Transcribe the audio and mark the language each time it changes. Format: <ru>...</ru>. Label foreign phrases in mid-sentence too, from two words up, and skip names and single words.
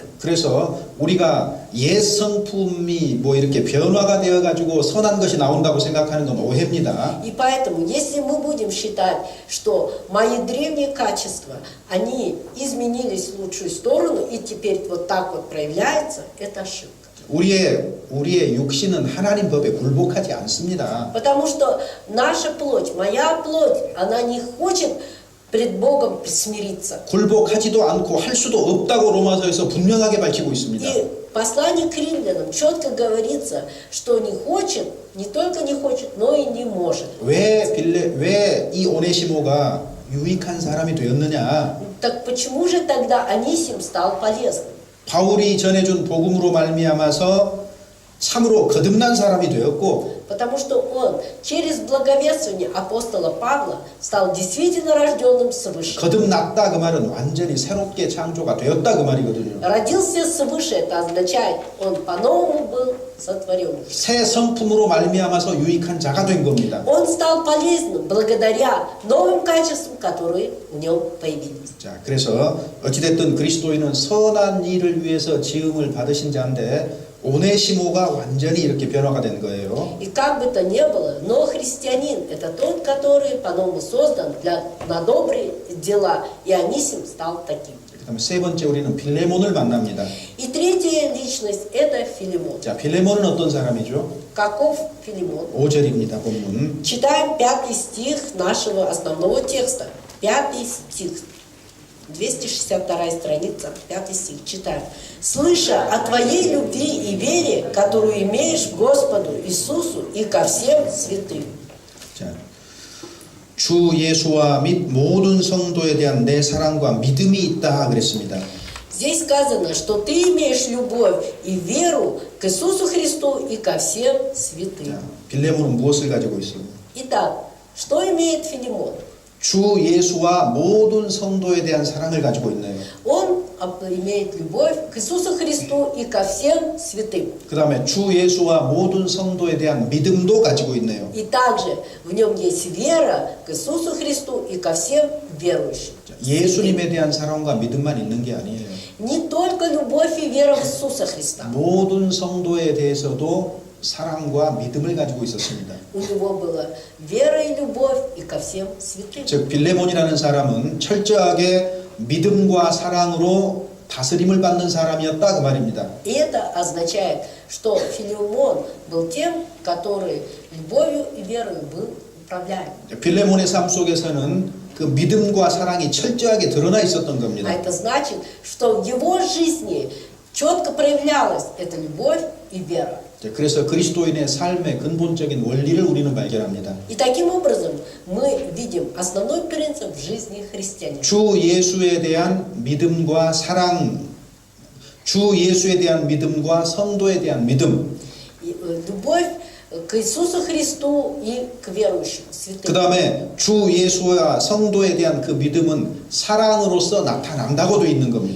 <ko>그래서 우리가 옛 성품이 뭐 이렇게 변화가 되어 가지고 선한 것이 나온다고 생각하는 건 오해입니다.</ko> <ru>И поэтому, если мы будем считать, что мои древние качества, они изменились в лучшую сторону и теперь вот так вот проявляется, это ошибка.</ru> <ko>우리의 육신은 하나님 법에 굴복하지 않습니다.</ko> <ru>Потому что наша плоть, моя плоть, она не хочет пред Богом смириться.</ru> <ko>굴복하지도 않고 할 수도 없다고 로마서에서 분명하게 밝히고 있습니다.</ko> <ru>И послание к римлянам четко говорится, что не хочет, не только не хочет, но и не может.</ru> <ko>왜 이 오네시모가 유익한 사람이 되었느냐?</ko> <ru>Так почему же тогда Анисим стал полезным?</ru> <ko>바울이 전해준 복음으로 말미암아서 참으로 거듭난 사람이 되었고</ko> <ru>Потому что он через благовествование апостола Павла стал действительно рожденным свыше.</ru> <ko>거듭났다 그 말은 완전히 새롭게 창조가 되었다 그 말이거든요.</ko> <ru>Родился свыше, это означает, он по-новому был сотворен.</ru> <ko>새 성품으로 말미암아서 유익한 자가 된 겁니다.</ko> <ru>Он стал полезным благодаря новым качествам, которые в нем появились.</ru> <ko>자, 그래서 어찌됐든 그리스도인은 선한 일을 위해서 지음을 받으신 자인데 오네시모가 완전히 이렇게 변화가 된 거예요.</ko> <ru>И как бы то ни было, но христианин – это тот, который по-новому создан на добрые дела, и Анисим стал таким.</ru> <ko>그다음에 세 번째 우리는 빌레몬을 만납니다.</ko> <ru>И третья личность – это Филимон.</ru> <ko>자, 빌레몬은 어떤 사람이죠?</ko> <ru>Каков Филимон?</ru> <ko>5절입니다. 본문.</ko> <ru>Читаем 5 стих нашего основного текста. 5 стих. 262 страница, 5 стих. Читаем. «Слыша о твоей любви и вере, которую имеешь к Господу Иисусу и ко всем святым».</ru> <ko>자, 주 예수와 및 모든 성도에 대한 내 사랑과 믿음이 있다 그랬습니다.</ko> <ru>Здесь сказано, что ты имеешь любовь и веру к Иисусу Христу и ко всем святым.</ru> <ko>자, 빌레몬은 무엇을 가지고 있어요?</ko> <ru>Итак, что имеет Филимон?</ru> <ko>주 예수와 모든 성도에 대한 사랑을 가지고 있네요.</ko> <ru>Он имеет любовь к Иисусу Христу и ко всем святым.</ru> <ko>그 다음에 주 예수와 모든 성도에 대한 믿음도 가지고 있네요.</ko> <ru>И также в нем есть вера к Иисусу Христу и ко всем верующим.</ru> <ko>예수님에 대한 사랑과 믿음만 있는 게 아니에요.</ko> <ru>Не только любовь и вера в Иисуса Христа.</ru> <ko>모든 성도에 대해서도 사랑과 믿음을 가지고 있었습니다.</ko> <ru>У него была вера и любовь и ко всем святым.</ru> <ko>즉 빌레몬이라는 사람은 철저하게 믿음과 사랑으로 다스림을 받는 사람이었다 그 말입니다.</ko> <ru>И это означает, что Филимон был тем, который любовью и верою был управляем.</ru> <ko>빌레몬의 삶 속에서는 그 믿음과 사랑이 철저하게 드러나 있었던 겁니다.</ko> <ru>А это значит, что в его жизни четко проявлялась эта любовь и вера.</ru> <ko>그래서 그리스도인의 삶의 근본적인 원리를 우리는 발견합니다.</ko> <ru>И таким образом мы видим основной принцип в жизни христианина.</ru> <ko>주 예수에 대한 믿음과 사랑, 주 예수에 대한 믿음과 성도에 대한 믿음.</ko> <ru>Любовь к Иисусу Христу и к верующим, святым.</ru> <ko>그 다음에 주 예수와 성도에 대한 그 믿음은 사랑으로서 나타난다고 되어 있는 겁니다.</ko>